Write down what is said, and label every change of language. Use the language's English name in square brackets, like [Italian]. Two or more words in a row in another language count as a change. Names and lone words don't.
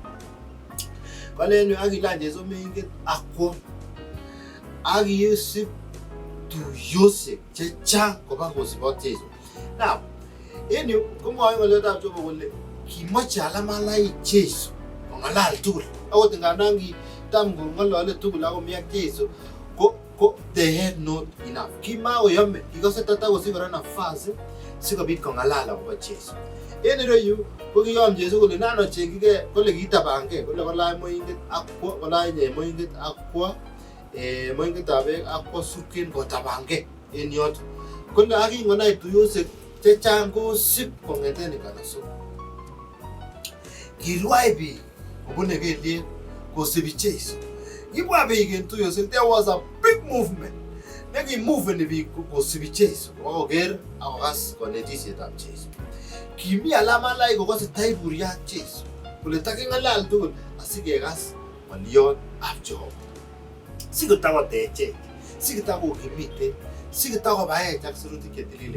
[Kalenjin] Kole en yu ak kilany Jeiso moinget akwo ak kisib tuyosiek chechang koba kosibot Jeiso. Now, en yu komwoe ng'oliotab Jehova kole kimoche alamalai Jeiso kong'alal tugul. Akot ngandan kitam kong'olole tugul akomi ak Jeiso ko [English] they had not enough. [Kalenjin] Kimakoyome, kikose tatakosich kora nafasi sikobit kong'alal akobo Jeiso. En ireyu ko kiyom Jeiso kole nan ochengjigei, kole kitabankei, kole kolany moinget akwo, kolany moinget akwo moingetab beek akwo surken kotabankei en yoto. Kole ak kingonai tuyosiek chechang kosib kong'eten nganasok. Kirwai biik kobune kelyek kosibi Jeiso. Kibwa biik en tuyosiek, [English] there was a big movement. [Kalenjin] Nekimuveni biik kosibi Jeiso koker akokas konetisietab Jeiso. Kimi alamalai kokose taiburyo ak Jeiso kole taking'alal tugul asikekas ng'oliotab Jehova. Sikotakotechech, sikotakokimite, sikotakobaech ak sirutik chetililen.